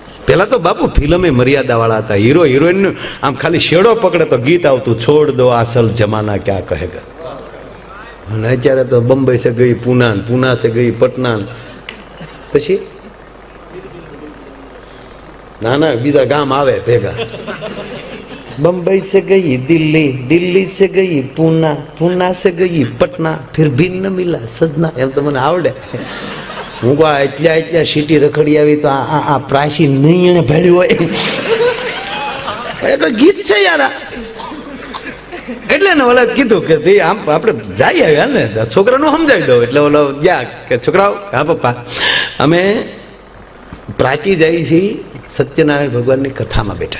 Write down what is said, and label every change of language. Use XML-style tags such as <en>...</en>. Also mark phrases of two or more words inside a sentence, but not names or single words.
<gu>પેલા તો બાપુ ફિલ્મે મર્યાદા વાળા હતા, હીરો હિરોઈન આમ ખાલી શેડો પકડે તો ગીત આવતું,</gu> <hi>छोड़ दो असल ज़माना क्या कहेगा.</hi> <gu>અને અત્યારે તો</gu> <hi>बम्बई से गई पूना, पूना से गई पटना,</hi> <gu>પછી ના ના બીજા ગામ આવે ભેગા.</gu> <hi>बम्बई से गई दिल्ली, दिल्ली से गई पूना, पूना से गई पटना, फिर भी न मिला सजना.</hi> <gu>એમ તો મને આવડે. હું કહું એટલા એટલા સિટી રખડી આવી તો આ પ્રાચી નહીં એને ભેળ્યું હોય એ તો ગીત છે યાર. એટલે ને ઓલા કીધું કે ભાઈ આમ આપણે જઈ આવ્યા ને છોકરાનું સમજાવી દો. એટલે ઓલો ગયા કે છોકરાઓ, હા પપ્પા અમે પ્રાચી જઈએ છીએ સત્યનારાયણ ભગવાનની કથામાં બેઠા.</gu>